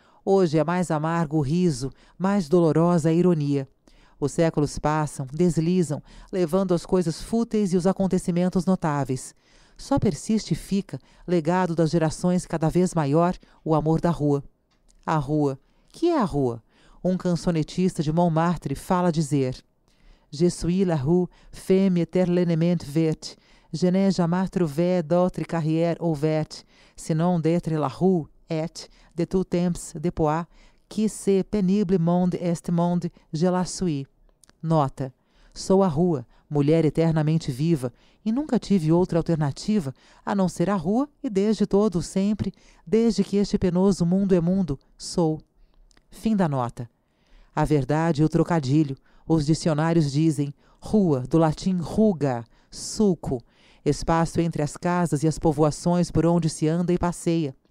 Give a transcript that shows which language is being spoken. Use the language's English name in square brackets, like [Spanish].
[Portuguese] Hoje é mais amargo o riso, mais dolorosa a ironia. Os séculos passam, deslizam, levando as coisas fúteis e os acontecimentos notáveis. Só persiste e fica, legado das gerações cada vez maior, o amor da rua. A rua. Que é a rua? Um cançonetista de Montmartre fala dizer: [French] Je suis la rue, femme éternellement verte. Je n'ai jamais trouvé d'autre carrière ouverte, sinon d'être la rue, et, de tout temps, depuis, que ce pénible monde est monde, je la suis. [Portuguese] Nota: sou a rua, mulher eternamente viva, e nunca tive outra alternativa a não ser a rua, e desde todo sempre, desde que este penoso mundo é mundo, sou. Fim da nota. A verdade e o trocadilho. Os dicionários dizem rua, do latim ruga, sulco, espaço entre as casas e as povoações por onde se anda e passeia.